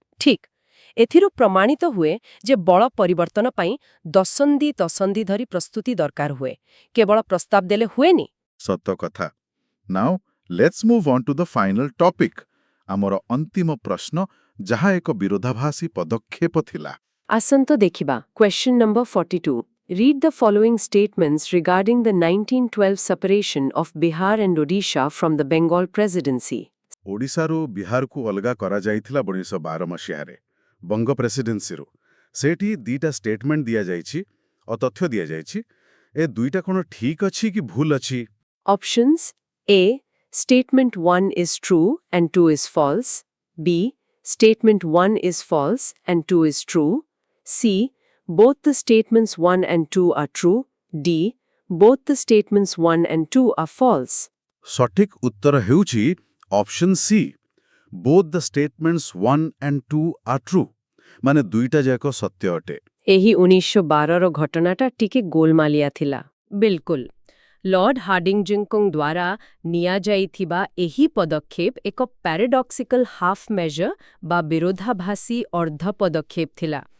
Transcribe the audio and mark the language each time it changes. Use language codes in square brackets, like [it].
[or] ଠିକ୍, ଏଥିରୁ ପ୍ରମାଣିତ ହୁଏ ଯେ ବଳ ପରିବର୍ତ୍ତନ ପାଇଁ ଦଶନ୍ଧି ଧରି ପ୍ରସ୍ତୁତି ଦରକାର ହୁଏ, କେବଳ ପ୍ରସ୍ତାବ ଦେଲେ ହୁଏନି। ସତ କଥା। [en] Now let's move on to the final topic. [or] ଆମର ଅନ୍ତିମ ପ୍ରଶ୍ନ, ଯାହା ଏକ ବିରୋଧାଭାସୀ ପଦକ୍ଷେପ ଥିଲା। ଆସନ୍ତୁ ଦେଖିବା [en] question number [or] 42. [en] Read the following statements regarding the 1912 separation of Bihar and Odisha from the Bengal Presidency. [or] ଓଡ଼ିଶାରୁ ବିହାରକୁ ଅଲଗା କରାଯାଇଥିଲା 1912 ମସିହାରେ ବଙ୍ଗ ପ୍ରେସିଡେନ୍ସିରୁ। ସେଠି ଦିଟା ଷ୍ଟେଟମେଣ୍ଟ ଦିଆଯାଇଛି ଓ ତଥ୍ୟ ଦିଆଯାଇଛି। ଏ ଦୁଇଟା କ'ଣ ଠିକ୍ ଅଛି କି ଭୁଲ ଅଛି? [en] Options A. Statement 1 is true and 2 is false. B. Statement 1 is false and 2 is true. C. Both the statements 1 and 2 are true. D. Both the statements 1 and 2 are false. [or] ସଠିକ୍ ଉତ୍ତର ହେଉଛି option C, [en] both the statements 1 and 2 are true, [or] ମାନେ ଦୁଇଟା ଯାକ ସତ୍ୟ ଅଟେ। ଏହି 1912ର ଘଟଣାଟା ଟିକେ ଗୋଲମାଲିଆ ଥିଲା। ବିଲକୁଲ। ଲର୍ଡ ହାର୍ଡିଂଜଙ୍କ ଦ୍ୱାରା ନିଆଯାଇଥିବା ଏହି ପଦକ୍ଷେପ ଏକ ପ୍ୟାରାଡକ୍ସିକାଲ ହାଫ୍ ମେଜର ବା ବିରୋଧାଭାସୀ ଅର୍ଦ୍ଧ ପଦକ୍ଷେପ ଥିଲା।